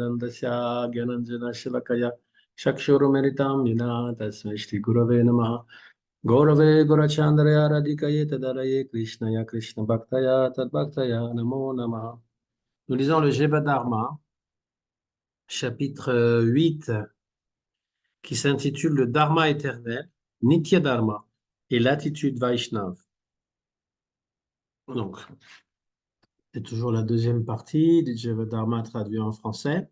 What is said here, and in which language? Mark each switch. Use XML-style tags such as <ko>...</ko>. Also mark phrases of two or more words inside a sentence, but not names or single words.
<sa>तस्य ज्ञानाञ्जन शलाकया चक्षुरुन्मीलितम् येन तस्मै श्री गुरवे नमः गौरवे गुरुचन्द्राय राधिकायै तदालये कृष्णाय कृष्ण भक्ताय तद्भक्ताय नमो नमः.</sa> <fr>Nous lisons le Jeva Dharma, chapitre 8, qui s'intitule le Dharma éternel,</fr> <sa>नित्य धर्म,</sa> <fr>et l'attitude Vaishnav. Donc, c'est toujours la deuxième partie du Jeva Dharma traduit en français.</fr>